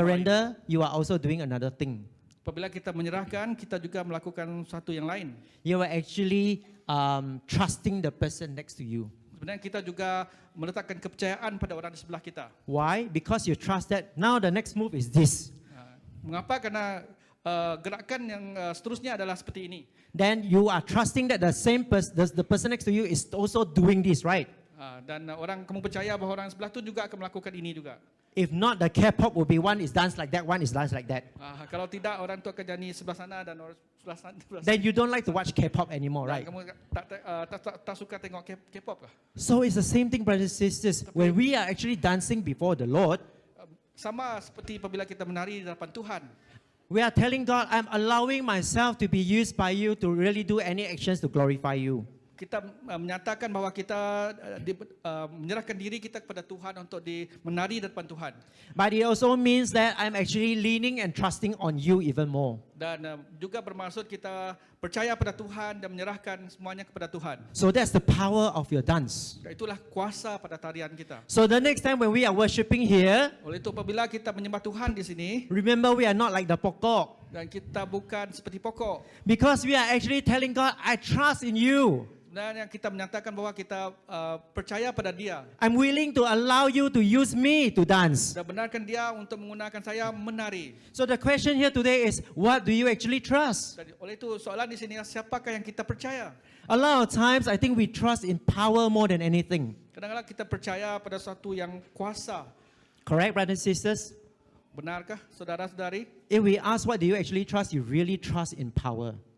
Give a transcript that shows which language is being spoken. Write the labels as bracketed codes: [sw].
[en] surrender, you are also doing another thing. [ms] Apabila kita menyerahkan, kita juga melakukan satu yang lain. [en] You are actually trusting the person next to you. [ms] Sebenarnya kita juga meletakkan kepercayaan pada orang di sebelah kita. [en] Why? Because you trust that now the next move is this. [ms] Mengapa? Karena gerakan yang seterusnya adalah seperti ini. [en] Then you are trusting that the person next to you is also doing this, right? [ms] Dan orang kamu percaya bahawa orang sebelah tu juga akan melakukan ini juga. [en] If not, the K-pop will be one is dance like that, one is dance like that. [ms] Kalau tidak, orang tu akan jadi sebelah sana dan orang sebelah sana. [en] Then you don't like to watch K-pop anymore, right? [ms] Kamu tak suka tengok K-pop kah? [en] So it's the same thing, brothers and sisters. When we are actually dancing before the Lord, [ms] Sama seperti apabila kita menari di hadapan Tuhan. [en] we are telling God, I'm allowing myself to be used by you to really do any actions to glorify you. [ms] Kita menyatakan bahawa kita menyerahkan diri kita kepada Tuhan untuk menari di depan Tuhan. [en] But it also means that I'm actually leaning and trusting on you even more. [ms] Dan juga bermaksud kita percaya pada Tuhan dan menyerahkan semuanya kepada Tuhan. [en] So that's the power of your dance. [ms] Dan itulah kuasa pada tarian kita. [en] So the next time when we are worshiping here, [ms] Oleh itu apabila kita menyembah Tuhan di sini, [en] remember we are not like the pokok. [ms] dan kita bukan seperti pokok. [en] Because we are actually telling God, I trust in you. [ms] Dan yang kita menyatakan bahawa kita percaya pada Dia. [en] I'm willing to allow you to use me to dance. [ms] Dan benarkan Dia untuk menggunakan saya menari. [en] So the question here today is, what do you actually trust? [ms] Dan oleh itu soalan di sini, siapakah yang kita percaya? [en] A lot of times, I think we trust in power more than anything. [ms] Kadang-kadang kita percaya pada sesuatu yang kuasa. [en] Correct, brothers and sisters? [ms] Benarkah saudara-saudari? [en] If we ask what do you actually trust, you really trust in power.